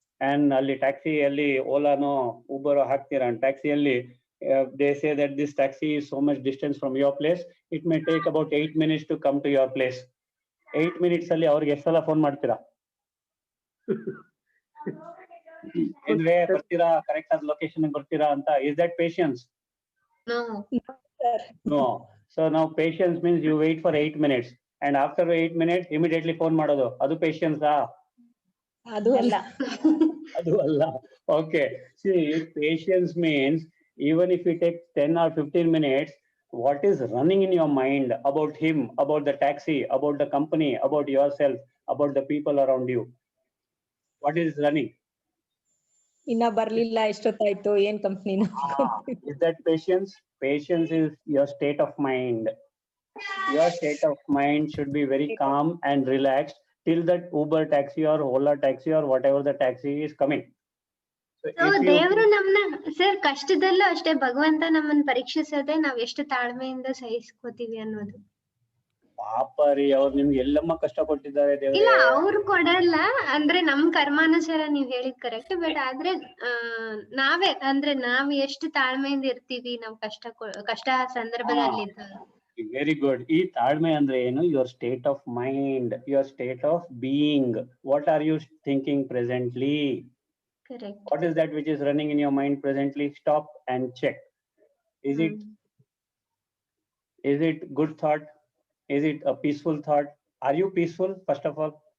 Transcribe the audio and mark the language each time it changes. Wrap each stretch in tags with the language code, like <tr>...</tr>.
<en>And</en> <kn>ಅಲ್ಲಿ ಟ್ಯಾಕ್ಸಿಯಲ್ಲಿ ಓಲಾನೋ ಉಬರೋ ಹಾಕ್ತೀರಾ. ಟ್ಯಾಕ್ಸಿಯಲ್ಲಿ</kn> <en>they say that this taxi is so much distance from your place. It may take about 8 minutes to come to your place.</en> <kn>8 minutes ಅಲ್ಲಿ ಅವ್ರಿಗೆ ಎಷ್ಟು ಸಲ phone ಮಾಡ್ತೀರಾ? ಏನ್ವೇ ಬರ್ತೀರಾ, correct ಆದ ಲೊಕೇಶನ್ ಬರ್ತೀರಾ ಅಂತ.</kn> <en>Is that patience? No. No. So now patience means you wait for 8 minutes and after 8 minutes immediately phone</en> <kn>ಮಾಡೋದು. ಅದು patience ಆ? ಅದು ಅಲ್ಲ. ಅದು ಅಲ್ಲ.</kn> <en>Okay. See, patience means even if you take 10 or 15 minutes, what is running in your mind about him, about the taxi, about the company, about yourself, about the people around you? What is running?</en> <kn>ಇನ್ನ ಬರ್ಲಿಲ್ಲ, ಎಷ್ಟೊತ್ತಾಯ್ತು, ಏನ್ ಕಂಪ್ನಿನ?</kn> <en>Is that patience? Patience is your state of mind. Your state of mind should be very calm and relaxed till that Uber taxi or Ola taxi or whatever the taxi is coming. So</en> <kn>ದೇವ್ರು ನಮ್ನ sir ಕಷ್ಟದಲ್ಲೂ ಅಷ್ಟೇ ಭಗವಂತ ನಮ್ಮನ್ನ ಪರೀಕ್ಷಿಸದೆ ನಾವ್ ಎಷ್ಟು ತಾಳ್ಮೆಯಿಂದ ಸಹಿಸ್ಕೋತೀವಿ ಅನ್ನೋದು. ಪಾಪ ರೀ, ಅವ್ರು ನಿಮ್ಗೆ ಎಲ್ಲಮ್ಮ ಕಷ್ಟ ಕೊಟ್ಟಿದ್ದಾರೆ ದೇವ್ರೆ. ಇಲ್ಲ, ಅವ್ರು ಕೊಡಲ್ಲ, ಅಂದ್ರೆ ನಮ್ ಕರ್ಮಾನುಸಾರ ನೀವ್ ಹೇಳಿದ್ ಕರೆಕ್ಟ್. ಬಟ್ ಆದ್ರೆ ನಾವೇ ಅಂದ್ರೆ ನಾವ್ ಎಷ್ಟು ತಾಳ್ಮೆಯಿಂದ ಇರ್ತೀವಿ ನಾವ್ ಕಷ್ಟ ಸಂದರ್ಭದಲ್ಲಿ.</kn> <en>Very good.</en> <kn>ಈ ತಾಳ್ಮೆ ಅಂದ್ರೆ ಏನು?</kn> <en>Your state of mind, your state of being. What are you thinking presently? Correct. What is that which is running in your mind presently? Stop and check. Is it good thought? Is it a peaceful thought? Are you peaceful first of all?</en>